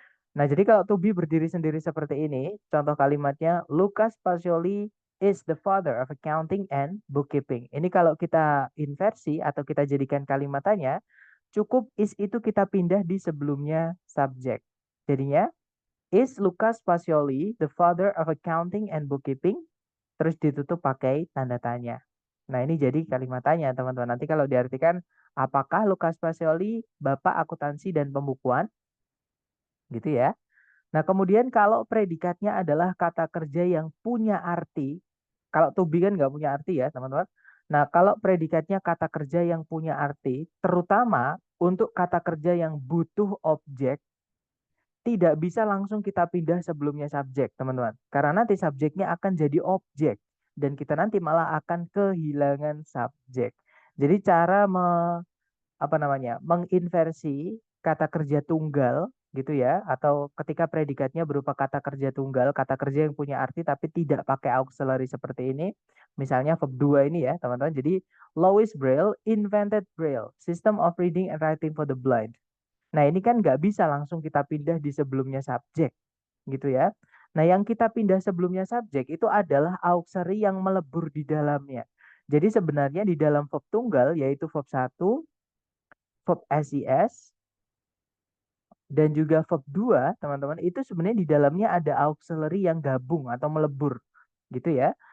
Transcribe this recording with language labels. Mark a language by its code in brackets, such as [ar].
[id] Nah, jadi kalau to be berdiri sendiri seperti ini, contoh kalimatnya [en] Lucas Pacioli is the father of accounting and bookkeeping. [id] Ini kalau kita inversi atau kita jadikan kalimatannya, cukup is itu kita pindah di sebelumnya subjek. Jadinya [en] is Lucas Pacioli the father of accounting and bookkeeping? [id] Terus ditutup pakai tanda tanya. Nah, ini jadi kalimat tanya, teman-teman. Nanti kalau diartikan, apakah Lucas Pacioli Bapak Akuntansi dan Pembukuan? Gitu ya. Nah, kemudian kalau predikatnya adalah kata kerja yang punya arti, kalau to be kan nggak punya arti ya, teman-teman. Nah, kalau predikatnya kata kerja yang punya arti, terutama untuk kata kerja yang butuh objek, tidak bisa langsung kita pindah sebelumnya subjek, teman-teman. Karena nanti subjeknya akan jadi objek dan kita nanti malah akan kehilangan subjek. Jadi cara apa namanya? Menginversi kata kerja tunggal gitu ya atau ketika predikatnya berupa kata kerja tunggal, kata kerja yang punya arti tapi tidak pakai auxiliary seperti ini. Misalnya verb 2 ini ya, teman-teman. Jadi [en] Louis Braille invented Braille, system of reading and writing for the blind. [id] Nah, ini kan nggak bisa langsung kita pindah di sebelumnya subjek, gitu ya. Nah, yang kita pindah sebelumnya subjek itu adalah auxiliary yang melebur di dalamnya. Jadi sebenarnya di dalam verb tunggal, yaitu verb 1, verb SIS, dan juga verb 2, teman-teman, itu sebenarnya di dalamnya ada auxiliary yang gabung atau melebur, gitu ya.